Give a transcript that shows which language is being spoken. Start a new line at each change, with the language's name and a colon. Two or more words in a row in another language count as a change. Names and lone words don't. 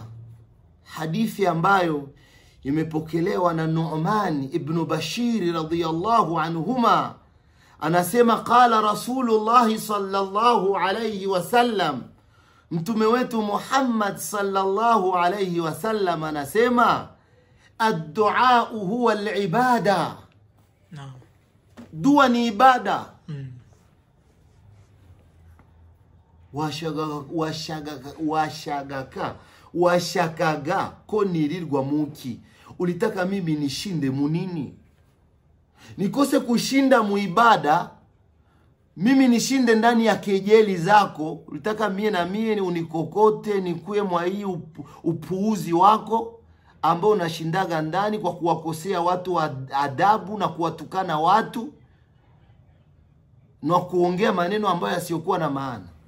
Swahili: Hadithi ambayo imepokelewa na Nu'man ibn Bashir
Arabic: رضي الله عنهما
Swahili: anasema,
Arabic: قال رسول الله صلى الله عليه وسلم,
Swahili: mtume wetu Muhammad
Arabic: صلى الله عليه وسلم
Swahili: anasema,
Arabic: الدعاء هو العبادة.
Swahili: Dua ni ibada.
Kinyarwanda: Washakaga ko nirirwa muki.
Swahili: Ulitaka mimi nishinde munini? Nikose kushinda muibada, mimi nishinde ndani ya kejeli zako. Ulitaka mie na mie unikokote nikuye mwa hii upuuzi wako ambao unashindaga ndani kwa kuwakosea watu adabu na kuwatukana watu na kuongea maneno ambayo yasiyokuwa na maana.